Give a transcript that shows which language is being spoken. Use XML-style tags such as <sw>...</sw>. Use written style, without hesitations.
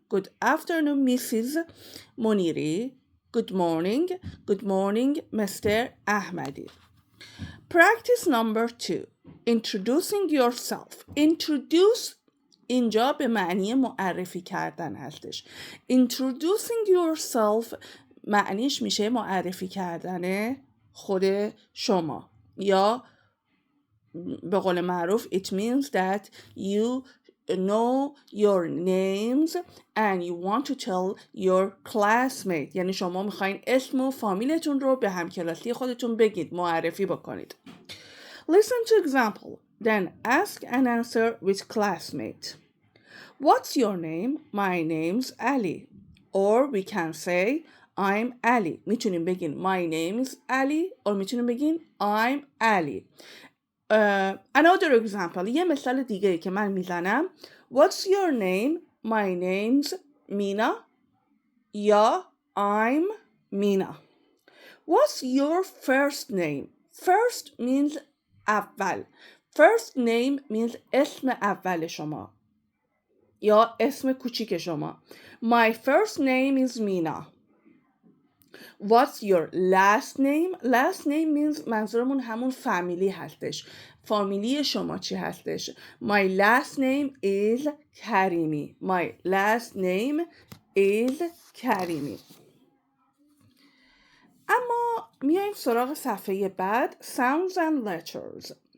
<en>Good afternoon, Mrs. Moniri. Good morning. Good morning, Mr. Ahmadi. Practice number 2. Introducing yourself.</en> <fa>Introduce اینجا به معنی معرفی کردن هستش.</fa> <en>Introducing yourself</en> <fa>معنیش میشه معرفی کردن خود شما، یا به قول معروف</fa> <en>it means that you know your names and you want to tell your classmate.</en> <fa>یعنی شما میخواین اسم و فامیلتون رو به همکلاسی خودتون بگید، معرفی بکنید.</fa> <en>Listen to example, then ask and answer with classmate. What's your name? My name's Ali. Or we can say I'm Ali.</en> <fa>میتونیم بگین</fa> <en>my name is Ali or میتونیم بگین I'm Ali. Another example,</en> <fa>یه مثال دیگه که من میزنم.</fa> <en>What's your name? My name's Mina. یا I'm Mina. What's your first name? First means</en> <fa>اول.</fa> <en>First name means</en> <fa>اسم اول شما یا اسم کوچیک شما.</fa> <en>My first name is Mina. What's your last name? Last name means</en> <fa>منظورمون همون فامیلی هستش. فامیلی شما چی هستش؟</fa> <en>My last name is Karimi. My last name is Karimi.</en> <fa>اما میایم سراغ صفحه بعد.</fa> <en>Sounds and letters.</en>